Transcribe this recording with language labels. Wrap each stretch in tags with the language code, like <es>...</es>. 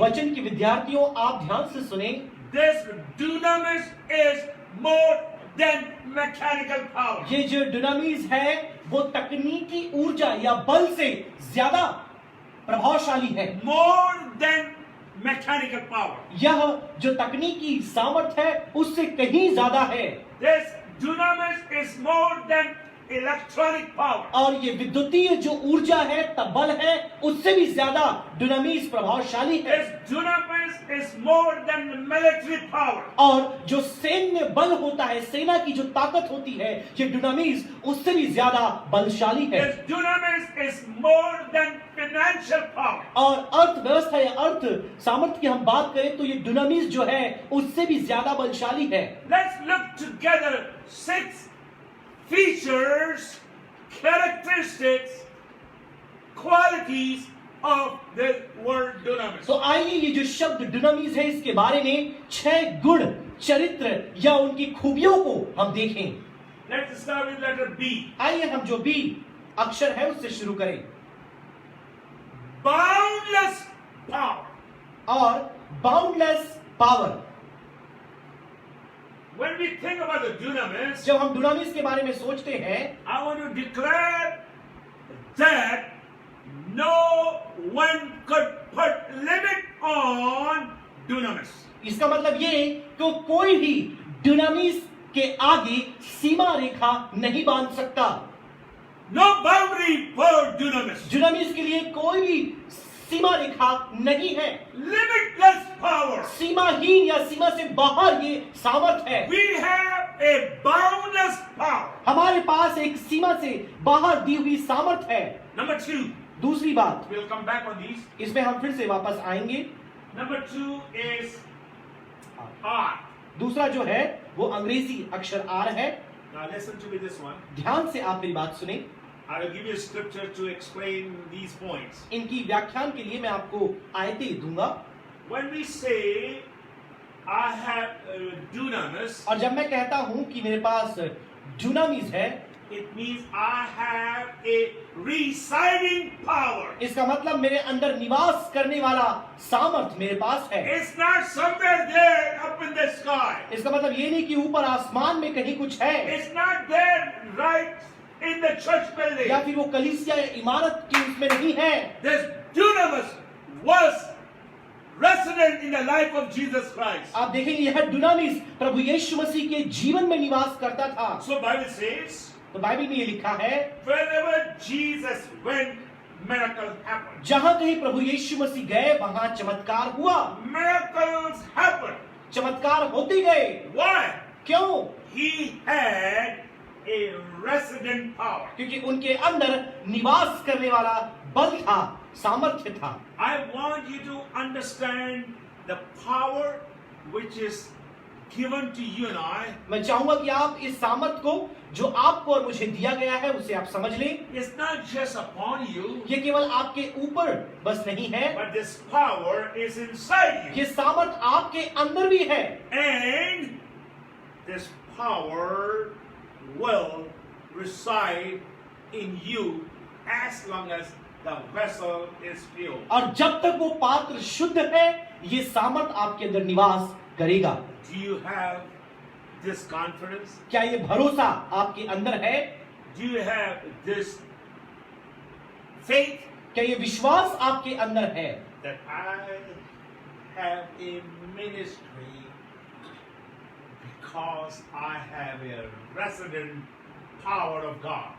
<hi>वचन के विद्यार्थियों आप ध्यान से सुने।</hi> <en>This dunamis is more than mechanical power.</en> <hi>ये जो दुनामिस है वो तकनीकी ऊर्जा या बल से ज्यादा प्रभावशाली है।</hi> <en>More than mechanical power.</en> <hi>यह जो तकनीकी सामर्थ है उससे कहीं ज्यादा है।</hi> <en>This dunamis is more than electronic power.</en> <hi>और ये विद्युतीय जो ऊर्जा है बल है उससे भी ज्यादा दुनामिस प्रभावशाली है।</hi> <en>This dunamis is more than military power.</en> <hi>और जो सैन्य बल होता है, सेना की जो ताकत होती है, ये दुनामिस उससे भी ज्यादा बलशाली है।</hi> <en>This dunamis is more than financial power.</en> <hi>और अर्थव्यवस्था या अर्थ सामर्थ्य की हम बात करें तो ये दुनामिस जो है उससे भी ज्यादा बलशाली है।</hi> <en>Let's look together 6 features, characteristics, qualities of the word dunamis.</en> <hi>तो आइए ये जो शब्द दुनामिस है इसके बारे में 6 गुण, चरित्र या उनकी खूबियों को हम देखें।</hi> <en>Let's start with letter B.</en> <hi>आइए हम जो बी अक्षर है उससे शुरू करें।</hi> <en>Boundless power. और boundless power. When we think about the dunamis,</en> <hi>जब हम दुनामिस के बारे में सोचते हैं</hi> <en>I want to declare that no one could put limit on dunamis.</en> <hi>इसका मतलब ये कि कोई भी दुनामिस के आगे सीमा रेखा नहीं बांध सकता।</hi> <en>No boundary for dunamis.</en> <hi>दुनामिस के लिए कोई भी सीमा रेखा नहीं है।</hi> <en>Limitless power.</en> <hi>सीमाहीन या सीमा से बाहर ये सामर्थ है।</hi> <en>We have a boundless power.</en> <hi>हमारे पास एक सीमा से बाहर दी हुई सामर्थ है।</hi> <en>Number 2.</en> <hi>दूसरी बात,</hi> <en>We'll come back on these.</en> <hi>इसमें हम फिर से वापस आएंगे।</hi> <en>Number 2 is R.</en> <hi>दूसरा जो है वो अंग्रेजी अक्षर आर है।</hi> <en>Now listen to me this one.</en> <hi>ध्यान से आप मेरी बात सुने।</hi> <en>I will give you a scripture to explain these points.</en> <hi>इनकी व्याख्यान के लिए मैं आपको आयतें दूंगा।</hi> <en>When we say I have dunamis,</en> <hi>और जब मैं कहता हूं कि मेरे पास दुनामिस है,</hi> <en>it means I have a residing power.</en> <hi>इसका मतलब मेरे अंदर निवास करने वाला सामर्थ मेरे पास है।</hi> <en>It's not somewhere there up in the sky.</en> <hi>इसका मतलब ये नहीं कि ऊपर आसमान में कहीं कुछ है</hi> <en>It's not there right in the church building.</en> <hi>या फिर वो कलीसिया या इमारत के उसमें नहीं है।</hi> <en>This dunamis was resident in the life of Jesus Christ.</en> <hi>आप देखेंगे यह दुनामिस प्रभु यीशु मसीह के जीवन में निवास करता था।</hi> <en>So Bible says,</en> <hi>तो बाइबल में ये लिखा है,</hi> <en>wherever Jesus went, miracles happened.</en> <hi>जहां कहीं प्रभु यीशु मसीह गए वहां चमत्कार हुआ,</hi> <en>Miracles happened.</en> <hi>चमत्कार होते गए।</hi> <en>Why?</en> <hi>क्यों?</hi> <en>He had a resident power.</en> <hi>क्योंकि उनके अंदर निवास करने वाला बल था, सामर्थ्य था।</hi> <en>I want you to understand the power which is given to you and I.</en> <hi>मैं चाहूंगा कि आप इस सामर्थ को जो आपको और मुझे दिया गया है उसे आप समझ लें।</hi> <en>It's not just upon you,</en> <hi>ये केवल आपके ऊपर बस नहीं है,</hi> <en>but this power is inside you.</en> <hi>ये सामर्थ आपके अंदर भी है।</hi> <en>And this power will reside in you as long as the vessel is pure.</en> <hi>और जब तक वो पात्र शुद्ध है, ये सामर्थ आपके अंदर निवास करेगा।</hi> <en>Do you have this confidence?</en> <hi>क्या ये भरोसा आपके अंदर है?</hi> <en>Do you have this faith</en> <hi>क्या ये विश्वास आपके अंदर है</hi> <en>that I have a ministry because I have a resident power of God?</en>